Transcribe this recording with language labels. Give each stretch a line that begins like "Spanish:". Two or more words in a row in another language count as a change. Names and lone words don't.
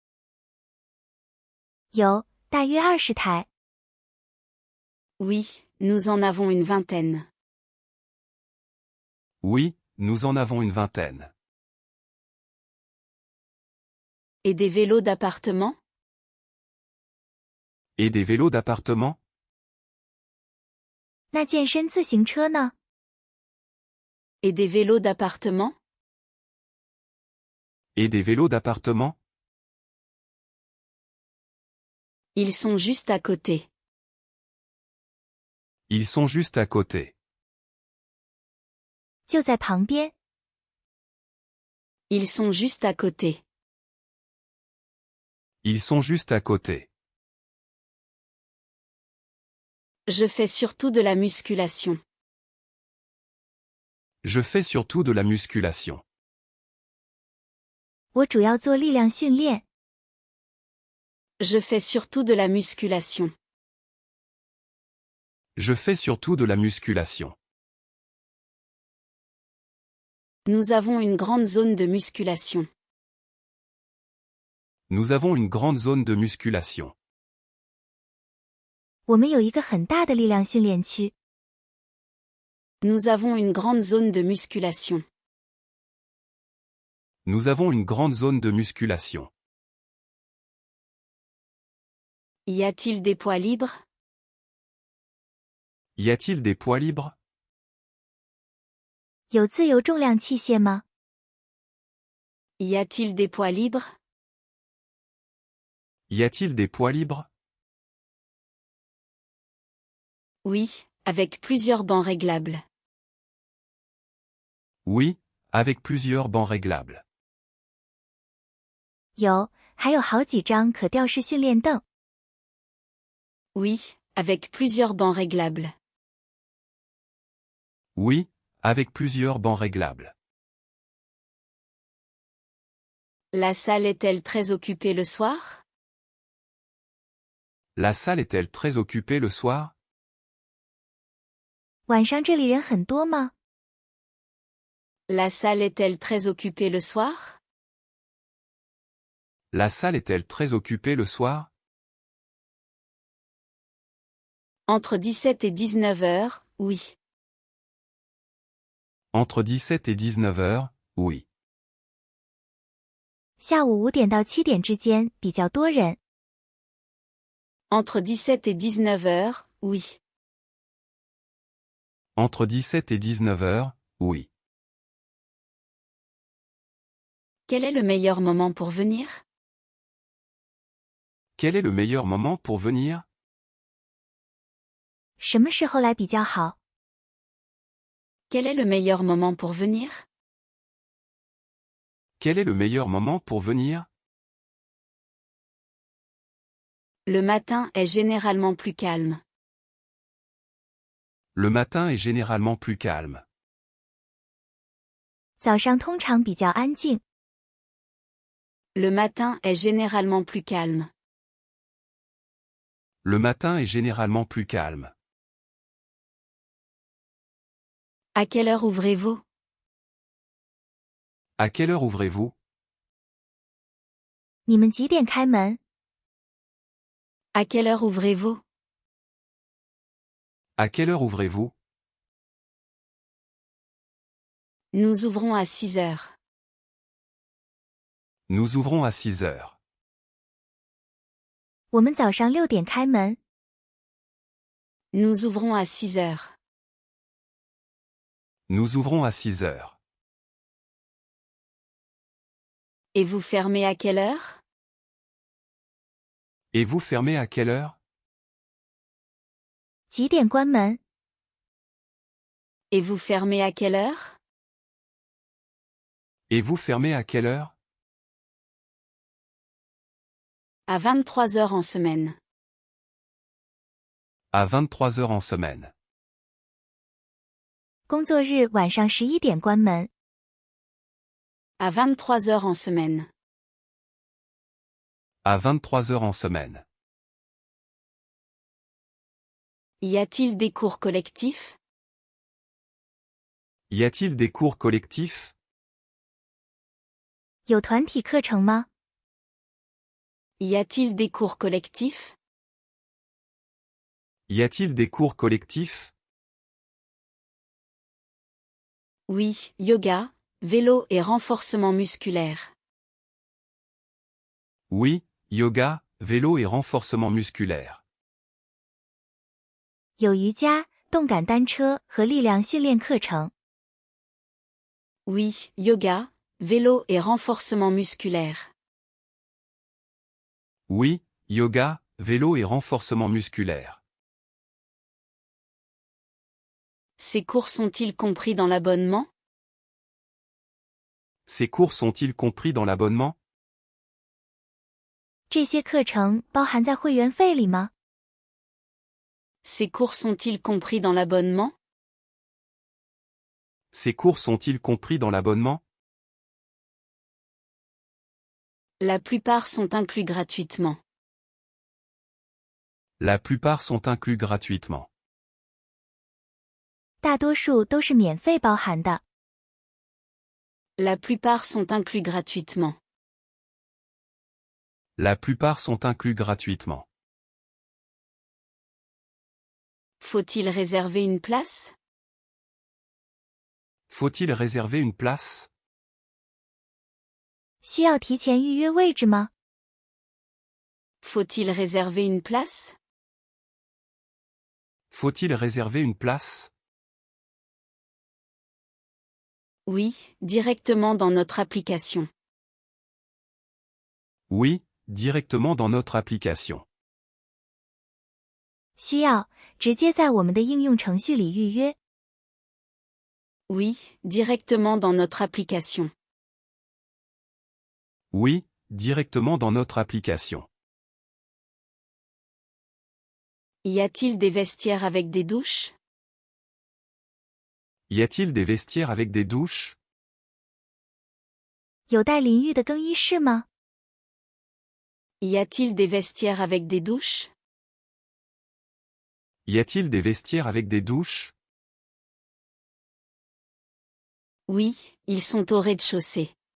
Chinese: 有，大约20台。
French: Oui, nous en avons une vingtaine. Oui, nous en avons une vingtaine. Et des vélos d'appartement? Et des vélos d'appartement?
Chinese: 那健身自行车呢？
French: Et des vélos d'appartement? Et des vélos d'appartement? Ils sont juste à côté. Ils sont juste à côté.
Chinese: 就在旁边。
French: Ils sont juste à côté. Ils sont juste à côté. Je fais surtout de la musculation. Je fais surtout de la musculation.
Chinese: 我主要做力量训练。
French: Je fais surtout de la musculation. Je fais surtout de la musculation. Nous avons une grande zone de musculation. Nous avons une grande zone de musculation.
Chinese: 我们有一个很大的力量训练区。
French: Nous avons une grande zone de musculation. Nous avons une grande zone de musculation. Y a-t-il des poids libres? Y a-t-il des poids libres?
Chinese: 有自由重量器械吗？
French: Y a-t-il des poids libres? Y a-t-il des poids libres? Oui, avec plusieurs bancs réglables. Oui, avec plusieurs bancs réglables.
Chinese: 有，还有好几张可吊式训练凳。
French: Oui, avec plusieurs bancs réglables. Oui, avec plusieurs bancs réglables. La salle est-elle très occupée le soir? La salle est-elle très occupée le soir?
Chinese: 晚上这里人很多吗？
French: La salle est-elle très occupée le soir? La salle est-elle très occupée le soir? Entre 17 et 19 heures, oui. Entre 17 et 19 heures, oui.
Chinese: 下午5点到7点之间比较多人。
French: Entre 17 et 19 heures, oui. Entre 17 et 19 heures, oui. Quel est le meilleur moment pour venir? Quel est le meilleur moment pour venir?
Chinese: 什么时候来比较好？
French: Quel est le meilleur moment pour venir? Quel est le meilleur moment pour venir? Le matin est généralement plus calme. Le matin est généralement plus calme.
Chinese: 早上通常比较安静。
French: Le matin est généralement plus calme. Le matin est généralement plus calme. À quelle heure ouvrez-vous? À quelle heure ouvrez-vous?
Chinese: 你们几点开门？
French: À quelle heure ouvrez-vous? À quelle heure ouvrez-vous? Nous ouvrons à 6 heures. Nous ouvrons à 6 heures.
Chinese: 我们早上6点开门。
French: Nous ouvrons à 6 heures. Nous ouvrons à 6 heures. Et vous fermez à quelle heure? Et vous fermez à quelle heure?
Chinese: 几点关门？
French: Et vous fermez à quelle heure? Et vous fermez à quelle heure? À 23 heures en semaine. À 23 heures en semaine.
Chinese: 工作日晚上11点关门。
French: À 23 heures en semaine. À 23 heures en semaine. Y a-t-il des cours collectifs? Y a-t-il des cours collectifs?
Chinese: 有团体课程吗？
French: Y a-t-il des cours collectifs? Y a-t-il des cours collectifs? Oui, yoga, vélo et renforcement musculaire. Oui, yoga, vélo et renforcement musculaire.
Chinese: 有瑜伽、动感单车和力量训练课程。
French: Oui, yoga, vélo et renforcement musculaire. Oui, yoga, vélo et renforcement musculaire. Ces cours sont-ils compris dans l'abonnement? Ces cours sont-ils compris dans l'abonnement?
Chinese: 这些课程包含在会员费里吗？
French: Ces cours sont-ils compris dans l'abonnement? Ces cours sont-ils compris dans l'abonnement? La plupart sont inclus gratuitement. La plupart sont inclus gratuitement.
Chinese: 大多数都是免费包含的。
French: La plupart sont inclus gratuitement. La plupart sont inclus gratuitement. Faut-il réserver une place? Faut-il réserver une place?
Chinese: 需要提前预约位置吗？
French: Faut-il réserver une place? Faut-il réserver une place? Oui, directement dans notre application. Oui, directement dans notre application.
Chinese: 需要，直接在我们的应用程序里预约。
French: Oui, directement dans notre application. Oui, directement dans notre application. Y a-t-il des vestiaires avec des douches? Y a-t-il des vestiaires avec des douches?
Chinese: 有带淋浴的更衣室吗？
French: Y a-t-il des vestiaires avec des douches? Y a-t-il des vestiaires avec des douches? Oui, ils sont au rez-de-chaussée.